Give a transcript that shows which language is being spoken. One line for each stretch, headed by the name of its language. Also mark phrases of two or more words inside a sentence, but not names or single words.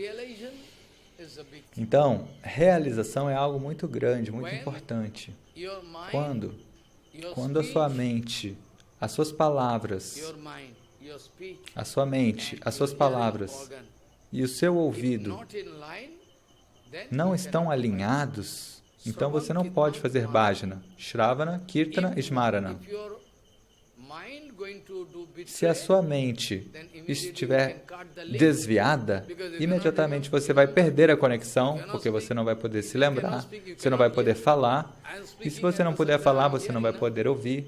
Portuguese: Então, realização é algo muito grande, muito importante. Quando a sua mente, as suas palavras, a sua mente, as suas palavras e o seu ouvido não estão alinhados, então você não pode fazer
Sanskrit: bhajana, shravana, kirtana
Portuguese: e smarana. Se a sua mente estiver desviada, imediatamente você vai perder a conexão, porque você não vai poder se lembrar, você não vai poder falar, e se você não puder falar, você não vai poder ouvir.